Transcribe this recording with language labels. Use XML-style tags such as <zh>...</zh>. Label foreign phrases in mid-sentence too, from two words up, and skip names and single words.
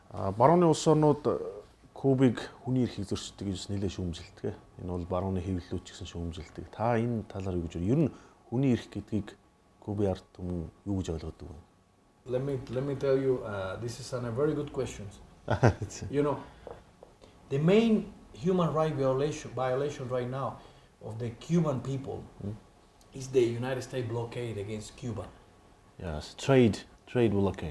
<mn>Барууны улс орнууд Кубыг хүний эрхийг зөрчдөг гэж нэлээд шүүмжилдэг. Энэ бол барууны хэвлэлүүд ч гэсэн шүүмжилдэг. Та энэ талаар юу гэж байна? Ер нь хүний эрх гэдгийг Кубын ард түмэн юу гэж ойлгодог вэ?</mn> <en>Let me tell you, this is a very good question. You know, the main human right violation right now of the Cuban people is the United States blockade against Cuba. Yes, trade blockade.</en>